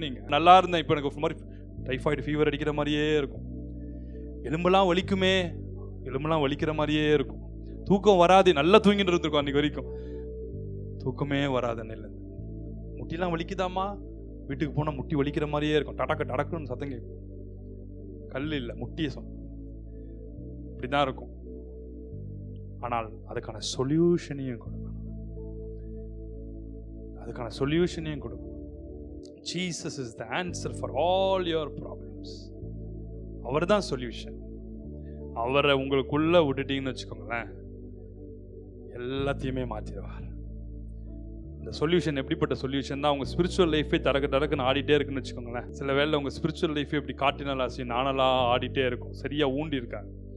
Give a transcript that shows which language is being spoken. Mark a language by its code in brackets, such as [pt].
[ta] நீங்கள் நல்லா இருந்தேன், இப்போ எனக்கு ஒரு மாதிரி டைஃபாய்டு ஃபீவர் அடிக்கிற மாதிரியே இருக்கும், எலும்பெல்லாம் வலிக்குமே, எலும்பெல்லாம் வலிக்கிற மாதிரியே இருக்கும், தூக்கம் வராது, நல்லா தூங்கிட்டு இருந்திருக்கும் அன்னைக்கு வரைக்கும், தூக்கமே வராது, இல்லை முட்டிலாம் வலிக்குதாமா, வீட்டுக்கு போனால் முட்டி வலிக்கிற மாதிரியே இருக்கும், டடக்குன்னு சத்தம் கேட்கும், கல் இல்லை முட்டியை சொன்ன இப்படிதான் இருக்கும். ஆனால் அதுக்கான சொல்யூஷனையும் கொடுக்கணும், அதுக்கான சொல்யூஷனையும் கொடுக்கணும். [en] Jesus is the answer for all your problems. [ta] அவர் தான் சொல்யூஷன். அவரை உங்களுக்குள்ள விட்டுட்டீங்கன்னு வச்சுக்கோங்களேன், எல்லாத்தையுமே மாற்றிடுவார். இந்த சொல்யூஷன் எப்படிப்பட்ட சொல்யூஷன் தான்? உங்கள் ஸ்பிரிச்சுவல் லைஃபே டக்குன்னு ஆடிட்டே இருக்குன்னு வச்சுக்கோங்களேன். சில வேளை உங்கள் ஸ்பிரிச்சுவல் லைஃபே இப்படி காட்டினாலாசி நானெல்லாம் ஆடிட்டே இருக்கும், சரியாக ஊண்டி இருக்காங்க.